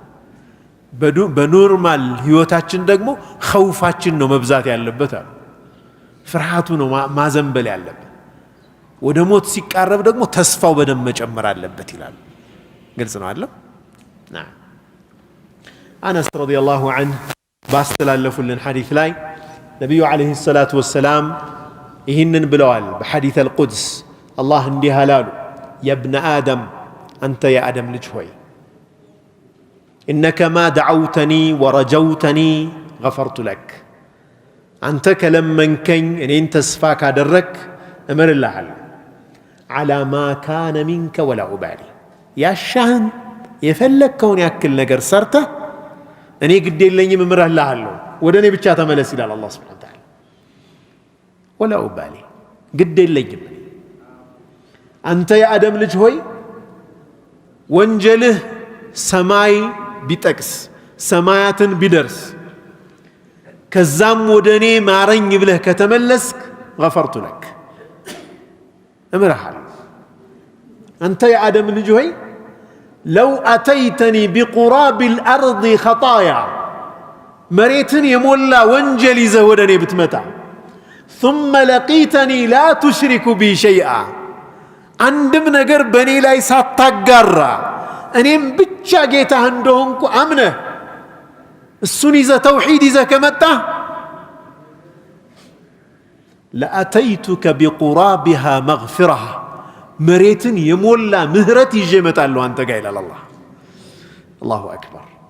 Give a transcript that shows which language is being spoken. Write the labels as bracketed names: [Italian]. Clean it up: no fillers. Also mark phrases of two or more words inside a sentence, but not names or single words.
[Amharic] በኖርማል ህይወታችን ደግሞ ኸውፋችን ነው መብዛት ያለበት አሉ ፍርሃቱ ነው ማዘንበል ያለበት ወደ ሞት ሲቃረብ ደግሞ ተስፋው በደም መጨመር አለበት ይላል ግልጽ ነው አይደል አነስ [Arabic] رضي الله عنه [Amharic] ባስተላለፉልን ሐዲስ ላይ ነቢዩ [Arabic] عليه الصلاة والسلام [Amharic] ይህንን ብለዋል በሐዲስ አልቁድስ አላህ እንዲህ አላሉ [Arabic] يا ابن آدم [Amharic] አንተ የአደም ልጅ ሆይ [Arabic] إنك ما دعوتني ورجوتني غفرت لك أنت كلمنكኝ [Amharic] እኔን ተስፋ ካደረክ እምርልሃለሁ [Arabic] على ما كان منك ولا أبالي [Amharic] ያሻህን የፈለከውን ያክል ነገር ሰርተህ እኔ ግድ የለኝም እምርልሃለሁ ወደ እኔ ብቻ ተመለስ ይላል አላህ [Arabic] سبحانه وتعالى ولا أبالي [Amharic] ግድ የለኝም አንተ የአደም ልጅ ሆይ ወንጀልህ ሰማይ ቢጠቅስ ሰማያትን ቢደርስ ከዛም ወደ እኔ ማረኝ ብለህ ከተመለስክ [Arabic] غفرت لك [Amharic] እምርሃለሁ አንተ የአደም ልጅ ሆይ [Arabic] لو أتيتني بقراب الأرض خطايا [Amharic] መሬትን የሞላ ወንጀል ይዘህ ወደ እኔ ብትመጣ [Arabic] ثم لقيتني لا تشرك بي شيئا [Amharic] አንድም ነገር በእኔ ላይ ሳታጋራ እኔም ብቻ ጌታህ እንደሆንኩ አምነህ እሱን ይዘህ ተውሂድ ይዘህ ከመጣህ [Arabic] لأتيتك بقرابها مغفرة [Amharic] መሬትን የሞላ ምህረት ይዤ እመጣለሁ አንተ ጋር ይላል አላህ [Arabic] الله أكبر